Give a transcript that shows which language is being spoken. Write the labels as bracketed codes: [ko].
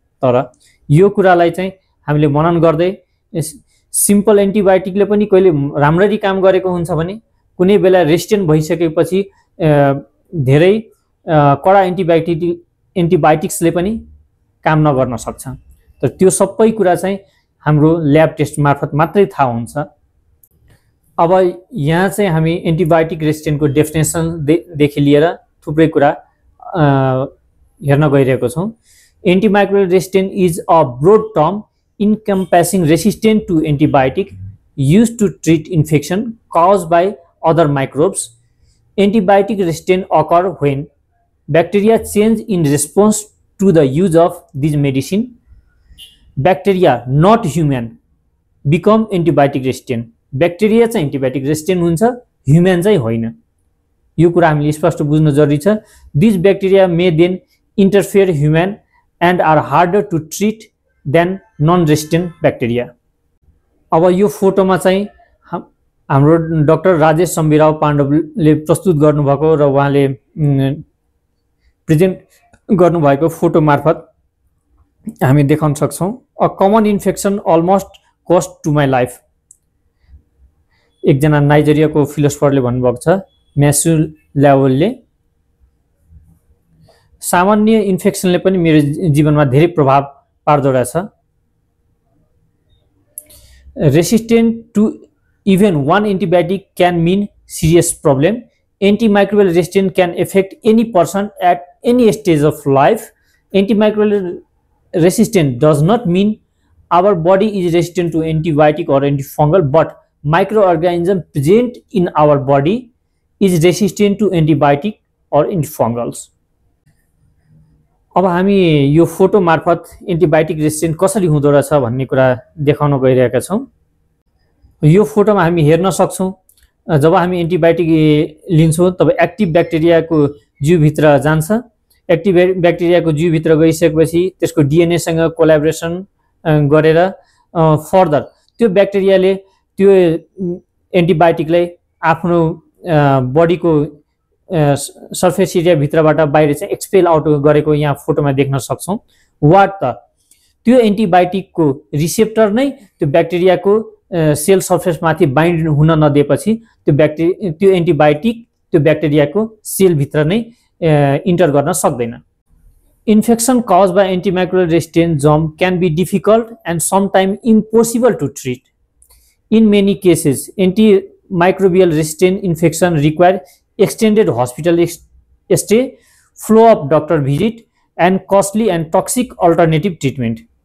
[ne] तर यो कुरालाई चाहिँ हामीले मनन गर्दै सिम्पल एन्टिबायोटिकले पनि कहिले राम्ररी काम गरेको हुन्छ भने कुनै बेला रेसिस्टेन्ट भइसकेपछि धेरै कडा एन्टिबायोटिक्सले पनि काम नगर्न सक्छ। तर त्यो सबै कुरा चाहिँ हाम्रो ल्याब टेस्ट मार्फत मात्रै थाहा हुन्छ। अब यहाँ चाहिँ हामी एन्टिबायोटिक रेजिस्टेन्टको डेफिनेसन देखि लिएर थुप्रै कुरा हेर्न गइरहेको छौं। [en] Antimicrobial resistant is a broad term encompassing resistance to antibiotic used to treat infection caused by other microbes. Antibiotic resistance occur when bacteria change in response to the use of this medicine. Bacteria, not human, become antibiotic resistant. [ne] Bacteria चाहिँ antibiotic resistant हुन्छ, human चाहिँ होइन। यो कुरा हामीले स्पष्ट बुझ्न जरुरी छ। [en] These bacteria may then interfere human and are harder to treat than non-resistant bacteria. [ne] अब यो फोटोमा चाहिँ हाम्रो डाक्टर राजेश सम्बिराव पाण्डवले प्रस्तुत गर्नुभएको र उहाँले प्रेजेन्ट गर्नुभएको फोटो मार्फत हामी देखाउन सक्छौं। [en] A common infection almost cost to my life. [ne] एकजना नाइजेरियाको फिलोसोफरले भन्नुभएको छ, म्यास्यु ल्यावलले, सामान्य इन्फेक्सनले पनि मेरो जीवनमा धेरै प्रभाव पार्दो रहेछ। [en] Resistant to even one antibiotic can mean serious problem. Antimicrobial resistance can affect any person at any stage of life. Antimicrobial resistance does not mean our body is resistant to antibiotic or antifungal, but microorganism present in our body is resistant to antibiotic or antifungals. [ne] अब हामी यो photo मार्फत antibiotic resistant कसरी हुँदो रहेछ भन्ने कुरा देखाउन गइरहेका छौं। यो फोटोमा हामी हेर्न सक्छौं जब हामी एन्टिबायोटिक लिन्छौं तब एक्टिभ ब्याक्टेरियाको जीवभित्र जान्छ। एक्टिभ ब्याक्टेरियाको जीवभित्र गइसकेपछि त्यसको डीएनए सँग कोलाबोरेसन गरेर फर्दर त्यो ब्याक्टेरियाले त्यो एन्टिबायोटिकलाई आफ्नो बडीको सर्फेस एरिया भित्रबाट बाहिर चाहिँ एक्सपेल आउट गरेको यहाँ फोटोमा देख्न सक्छौं। वाट त त्यो एन्टिबायोटिकको रिसेप्टर नै त्यो ब्याक्टेरियाको सेल सर्फेस माथि बाइन्ड हुन नदिएपछि त्यो एन्टिबायोटिक त्यो ब्याक्टेरियाको सेल भित्र नै इन्टर गर्न सक्दैन। [en] Infection caused by antimicrobial resistant germ can be difficult and sometimes impossible to treat. In many cases, antimicrobial resistant infection require extended hospital stay, follow-up doctor visit, and costly and toxic alternative treatment.